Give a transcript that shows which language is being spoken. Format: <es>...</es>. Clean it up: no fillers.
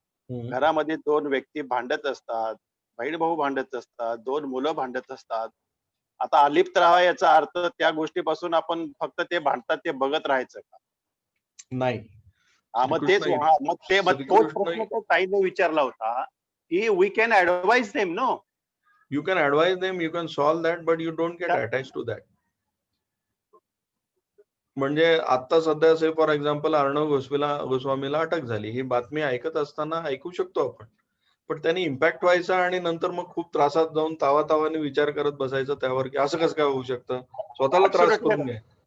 <mr>घरामध्ये 2 व्यक्ती भांडत असतात, बहीण भाऊ भांडत असतात, 2 मुलं भांडत असतात. आता अलिप्त राहा याचा अर्थ त्या गोष्टीपासून आपण फक्त ते भांडतात ते बघत राहायचं का? नाही. मग तोच प्रश्न त्या ताईने विचारला होता की</mr> <en>We can advise them. No, you can advise them, you can solve that, but you don't get attached to that.</en> <mr>म्हणजे आता सध्या</mr> <en>say for example</en> <mr>अर्णव गोस्वामीला अटक झाली, ही बातमी ऐकत असताना ऐकू शकतो आपण, पण त्यांनी इम्पॅक्ट व्हायचा आणि नंतर मग खूप त्रासात जाऊन तावातावाने विचार करत बसायचं त्यावर की असं कसं काय होऊ शकतं, स्वतःला त्रास करून घ्या.</mr>